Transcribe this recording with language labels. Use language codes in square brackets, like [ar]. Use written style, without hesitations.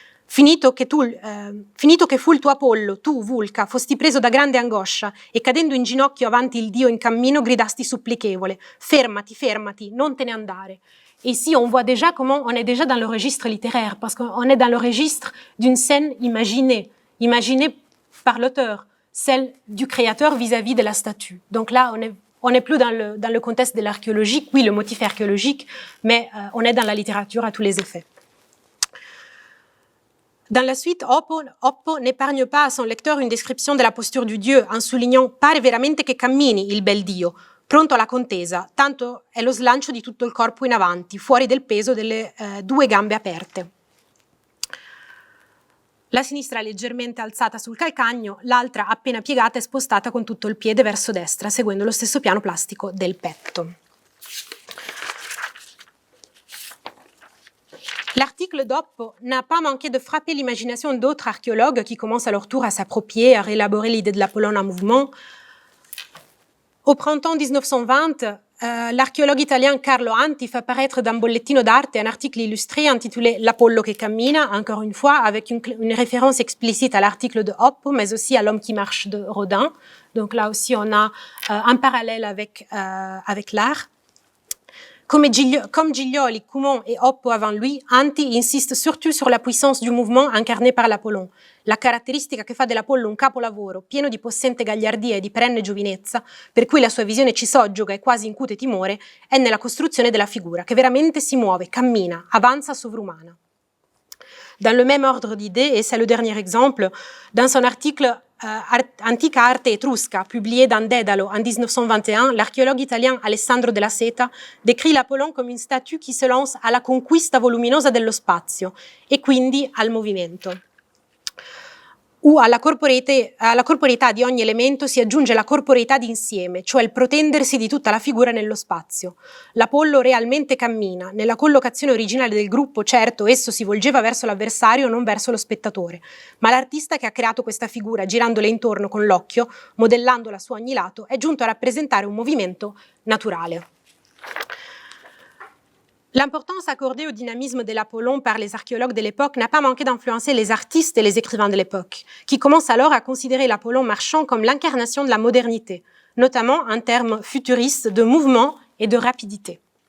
[it] Finito che fu il tuo Apollo, tu, Vulca, fosti preso da grande angoscia e cadendo in ginocchio avanti il Dio in cammino gridasti supplichevole, fermati, fermati, non te ne andare. [fr] Et ici, on voit déjà comment on est déjà dans le registre littéraire, parce qu'on est dans le registre d'une scène imaginée par l'auteur, celle du créateur vis-à-vis de la statue. Donc là, on n'est plus dans le contexte de l'archéologique, oui, le motif archéologique, mais on est dans la littérature à tous les effets. Dans la suite, Oppo n'épargne pas à son lecteur une descrizione della posture du Dieu en soulignant [it] « pare veramente che cammini il bel Dio, pronto alla contesa, tanto è lo slancio di tutto il corpo in avanti, fuori del peso delle due gambe aperte». La sinistra leggermente alzata sul calcagno, l'altra appena piegata e spostata con tutto il piede verso destra, seguendo lo stesso piano plastico del petto. [fr] L'article d'Oppo n'a pas manqué de frapper l'imagination d'autres archéologues qui commencent à leur tour à s'approprier, à réélaborer l'idée de l'Apollon en mouvement. Au printemps 1920, l'archéologue italien Carlo Anti fait apparaître dans Bollettino d'Arte un article illustré intitulé «L'Apollo che cammina», encore une fois, avec une référence explicite à l'article de Oppo, mais aussi à L'homme qui marche de Rodin. Donc là aussi, on a un parallèle avec l'art. Comme Giglioli, Coumont et Oppo avant lui, Anti insiste surtout sur la puissance du mouvement incarné par l'Apollon, [it] la caratteristica che fa dell'Apollo un capolavoro pieno di possente gagliardia e di perenne giovinezza, per cui la sua visione ci soggioga e quasi incute timore, è nella costruzione della figura, che veramente si muove, cammina, avanza sovrumana. [fr] Dans le même ordre d'idées, et c'est le dernier exemple, dans son article Antica arte etrusca, publié dans Dédalo en 1921, l'archéologue italien Alessandro della Seta décrit l'Apollon come une statue qui se lance [it] alla conquista voluminosa dello spazio e quindi al movimento. Alla corporeità di ogni elemento si aggiunge la corporeità d'insieme, cioè il protendersi di tutta la figura nello spazio. L'Apollo realmente cammina. Nella collocazione originale del gruppo, certo, esso si volgeva verso l'avversario, non verso lo spettatore. Ma l'artista che ha creato questa figura, girandole intorno con l'occhio, modellandola su ogni lato, è giunto a rappresentare un movimento naturale. [fr] L'importance accordée au dynamisme de l'Apollon par les archéologues de l'époque n'a pas manqué d'influencer les artistes et les écrivains de l'époque, qui commencent alors à considérer l'Apollon marchand comme l'incarnation de la modernité, notamment en termes futuristes de mouvement et de rapidité.